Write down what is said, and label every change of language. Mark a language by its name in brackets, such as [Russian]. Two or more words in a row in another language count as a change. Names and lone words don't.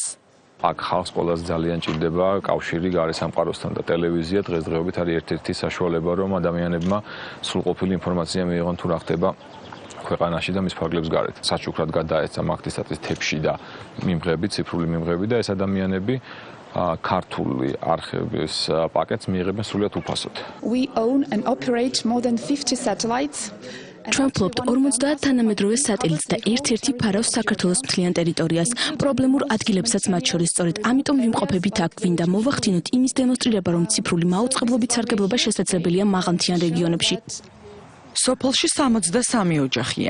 [Georgian] აქ ხალხს ყველაზე ძალიან ჭირდება კავშირი გარესამყაროსთან და ტელევიზია დღესდღეობით არის ერთ-ერთი საშუალება, რომ ადამიანებმა სრულყოფილი ინფორმაცია მიიღონ თუ რა ხდება ქვეყანაში და მის ფარგლებს გარეთ. საჩუქრად გადაეცა მაგთისატის თეფში და მიმღები, ციფრული მიმღები და ეს ადამიანები ქართული არხების პაკეტს მიიღებენ სრულიად უფასოდ. [English] We own and operate more than 50 satellites. [Georgian] ჩვენ ვფლობთ 50 თანამედროვე სატელიტს და ერთ-ერთი ფარავს საქართველოს მთლიან ტერიტორიას. პრობლემურ ადგილებსაც მათ შორის სწორედ ამიტომ ვიმყოფებით აქ, ვინდა მოვახდინოთ იმის დემონსტრირება, რომ ციფრული მაუწყებლობით სარგებლობა შესაძლებელია მაღალმთიან რეგიონებში. სოფელში 63 ოჯახია.